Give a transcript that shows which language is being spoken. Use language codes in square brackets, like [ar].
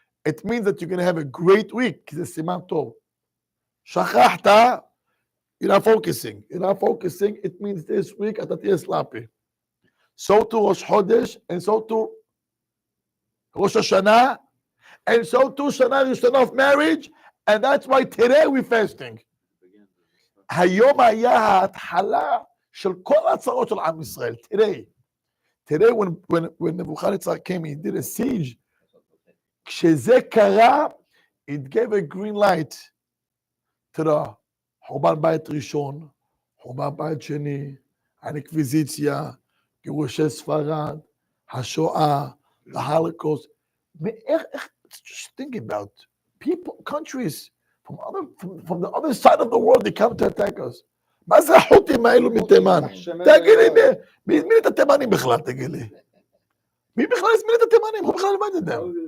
[en] It means that you're going to have a great week. [he] כי זה סימן טוב. שכחת, [en] you're not focusing. It means this week [he] אתה תהיה [en] sloppy. So to ראש חודש, and so to ראש השנה, and so to שנה ראשונה of marriage, and that's why today we're fasting. [he] היום היה ההתחלה של כל הצרות של עם ישראל. [en] Today, when Nebuchadnezzar came, he did a siege. [he] כשזה קרה, [en] it gave a green light to the [he] חורבן בית ראשון, חורבן בית שני, האינקוויזיציה, גירושי ספרד, השואה, [en] the Holocaust. Just think about people, countries from the other side of the world, they come to attack us. [he] מה זה החות'ים האלו מתימן? תגיד לי, מי הזמין את התימנים בכלל, תגיד לי? מי בכלל הזמין את התימנים? הוא בכלל לבד את them.